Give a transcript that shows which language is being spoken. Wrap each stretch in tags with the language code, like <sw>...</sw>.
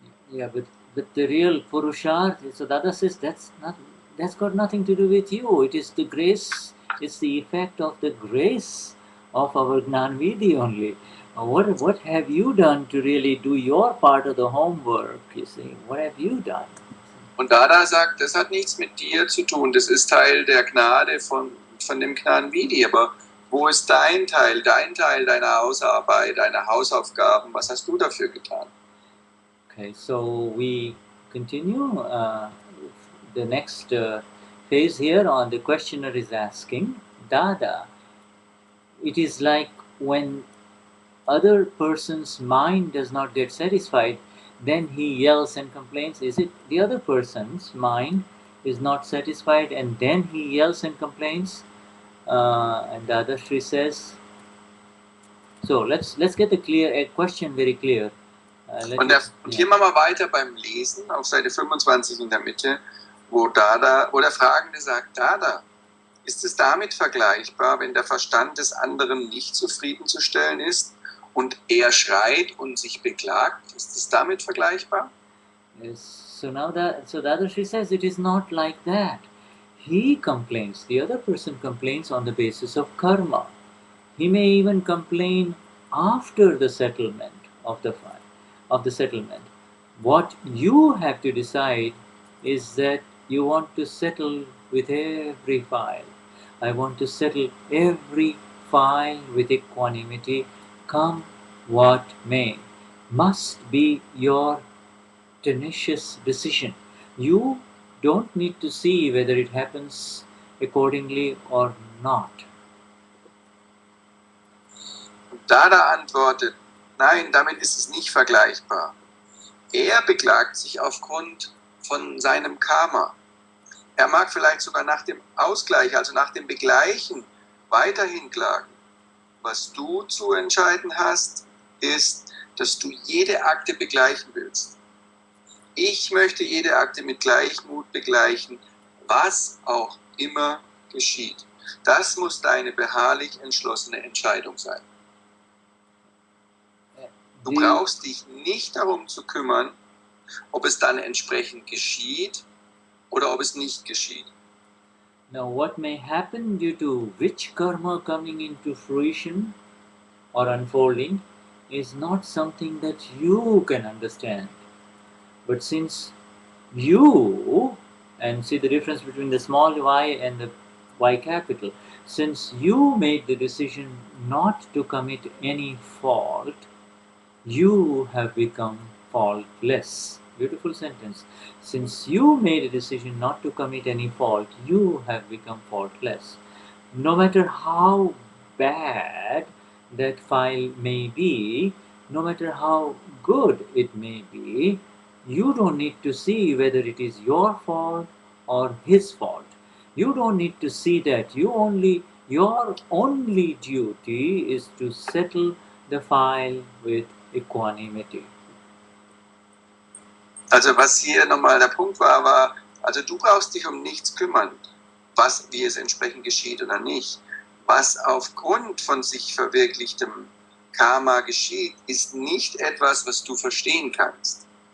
<en>Yeah, but the real Purusharth, so Dada says that's got nothing to do with you. It is the grace, it's the effect of the grace of our Gnanvidi only. What have you done to really do your part of the homework? You see, what have you done?</en> <de>Und Dada sagt, das hat nichts mit dir zu tun, das ist Teil der Gnade von dem Gnanvidi, aber wo ist dein Teil deiner Hausarbeit, deiner Hausaufgaben, was hast du dafür getan?</de> <en>Okay, so we continue the next phase here on the questioner is asking, Dada, it is like when other person's mind does not get satisfied, then he yells and complains. Is it the other person's mind is not satisfied and then he yells and complains? And Dadashri says, so let's get a question very clear.</en> <de>Und hier machen wir weiter beim Lesen auf Seite 25 in der Mitte, wo der Fragende sagt, Dada, ist es damit vergleichbar, wenn der Verstand des anderen nicht zufriedenzustellen ist und er schreit und sich beklagt? Ist es damit vergleichbar?</de> <en>Yes. So Dadashri says it is not like that. He complains, the other person complains on the basis of karma. He may even complain after the settlement of the file, of the settlement. What you have to decide is that you want to settle with every file. I want to settle every file with equanimity, come what may. Must be your tenacious decision. You don't need to see whether it happens accordingly or not.</en> <de>Und Dada antwortet, nein, damit ist es nicht vergleichbar. Er beklagt sich aufgrund von seinem Karma. Er mag vielleicht sogar nach dem Ausgleich, also nach dem Begleichen, weiterhin klagen. Was du zu entscheiden hast, ist, dass du jede Akte begleichen willst. Ich möchte jede Akte mit Gleichmut begleichen, was auch immer geschieht. Das muss deine beharrlich entschlossene Entscheidung sein. Du brauchst dich nicht darum zu kümmern, ob es dann entsprechend geschieht oder ob es nicht geschieht.</de> <en>Now, what may happen due to which karma coming into fruition or unfolding is not something that you can understand. But since you, and see the difference between the small y and the y capital, since you made the decision not to commit any fault, you have become faultless. Beautiful sentence. Since you made a decision not to commit any fault, you have become faultless. No matter how bad that file may be, no matter how good it may be, you don't need to see whether it is your fault or his fault. You don't need to see that. Your only duty is to settle the file with equanimity.</en> <de>Also was hier nochmal der Punkt war, also du brauchst dich um nichts kümmern, wie es entsprechend geschieht oder nicht. Was aufgrund von sich verwirklichtem Karma geschieht, ist nicht etwas, was du verstehen kannst.</de>